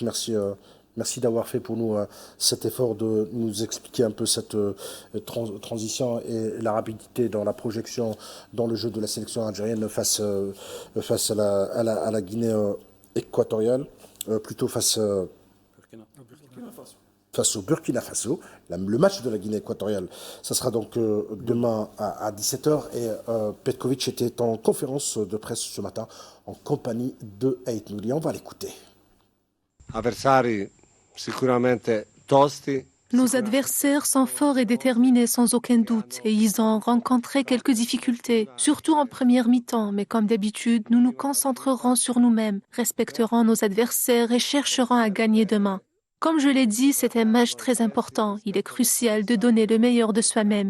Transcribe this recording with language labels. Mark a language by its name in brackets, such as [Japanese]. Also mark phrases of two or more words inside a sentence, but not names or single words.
[French] Merci d'avoir fait pour nous cet effort de nous expliquer un peu cette transition et la rapidité dans la projection dans le jeu de la sélection algérienne face à la Guinée équatoriale, plutôt face au Burkina Faso. Le match de la Guinée équatoriale, ça sera donc demain à 17h. Et Petkovic était en conférence de presse ce matin en compagnie de Ait Nouri. On va l'écouter. [Italian] Avversari sicuramente tosti. [French] Nos adversaires sont forts et déterminés sans aucun doute et ils ont rencontré quelques difficultés, surtout en première mi-temps, mais comme d'habitude, nous nous concentrerons sur nous-mêmes, respecterons nos adversaires et chercherons à gagner demain. Comme je l'ai dit, c'est un match très important. Il est crucial de donner le meilleur de soi-même.